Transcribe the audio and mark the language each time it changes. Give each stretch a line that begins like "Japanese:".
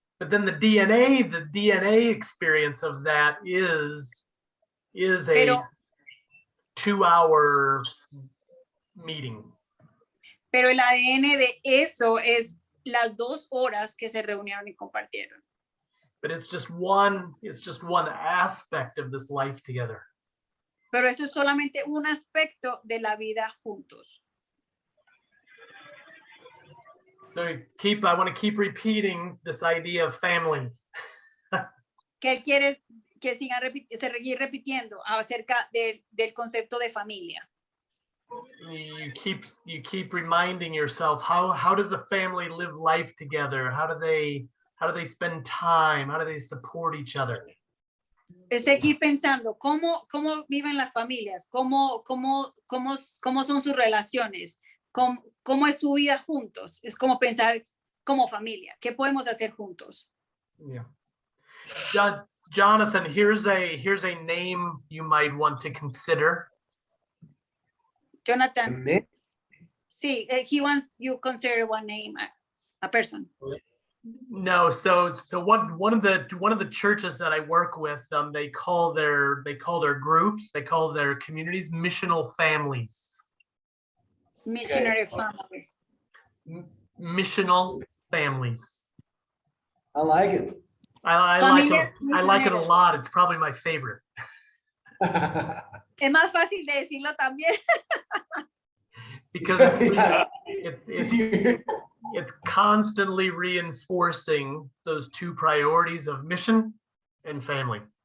English: But then the DNA experience of that is a 2-hour meeting.
Spanish: Pero el ADN de eso es las 2 horas que se reunieron y compartieron.
English: But it's just one aspect of this life together.
Spanish: Pero eso es solamente un aspecto de la vida juntos.
English: So I want to keep repeating this idea of family.
Spanish: Que él quiere que seguir repitiendo acerca del concepto de familia.
English: You keep reminding yourself, how does a family live life together? How do they spend time? How do they support each other?
Spanish: Es seguir pensando cómo viven las familias, cómo son sus relaciones, cómo es su vida juntos. Es como pensar como familia, ¿qué podemos hacer juntos?
English: Yeah. Jonathan, here's a name you might want to consider. Jonathan. Sí, he wants you consider one name, a person. No, so one of the churches that I work with, they call their groups, they call their communities missional families. Missionary families. Missional families. I like it. I like it a lot. It's probably my favorite.
Spanish: Es más fácil de decirlo también.
English: because it's constantly reinforcing those two priorities of mission and family.